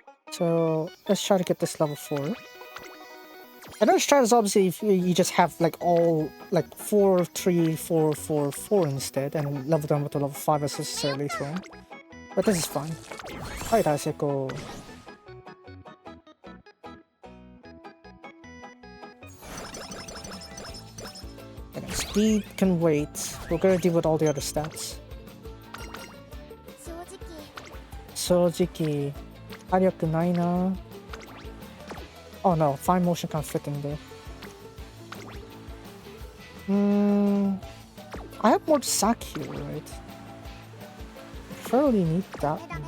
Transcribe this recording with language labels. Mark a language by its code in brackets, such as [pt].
[en] So let's try to get this level 4. And let's try this obviously if you just have like all like 4, 3, 4, 4, 4 instead and level down with the level 5 as necessarily later on. But this is fine. Alright, Daiseko. Speed can wait. We're gonna deal with all the other stats. [ja] Sojiki. 火力ないな. [en] Oh no, fine motion can't fit in there. I have more sack here, right? I probably need that.